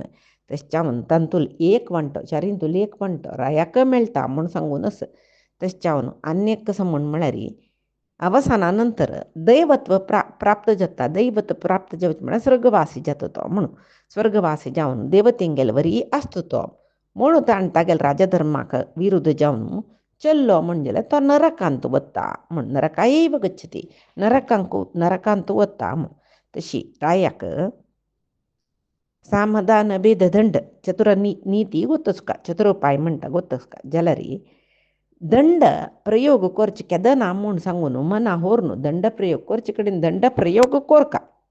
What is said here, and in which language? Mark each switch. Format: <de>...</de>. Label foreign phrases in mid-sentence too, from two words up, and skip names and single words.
<kok>तशें तांतूल एक वांटो चारिंतूल एक वांटो रायाक मेळटा म्हूण सांगूनच तशें आनीक कसं म्हळ्यार अवसाना नंतर दैवत्व प्राप्त जाता. दैवत्व प्राप्त जावचें म्हळ्यार स्वर्गवासी जाता तो म्हणून स्वर्गवासी जावन देवतेंगेल वरी आसता तो म्हणून ताणें तागेल राजधर्माक विरुद्ध जावन चल्लो म्हणजे तो नरकांत वता म्हण</kok> <sa>नरकायैव गच्छति,</sa> <kok>नरकांत वता म्हण. तशी रायाक सामदान भेद दंड चतुर नीती गोतच का, चतुरोपाय म्हणटा गोतच का जाल्यार दंड प्रयोग करचे केदना म्हूण सांगून मना होर दंड प्रयोग करचे कडेन दंड प्रयोग कोरका.</kok>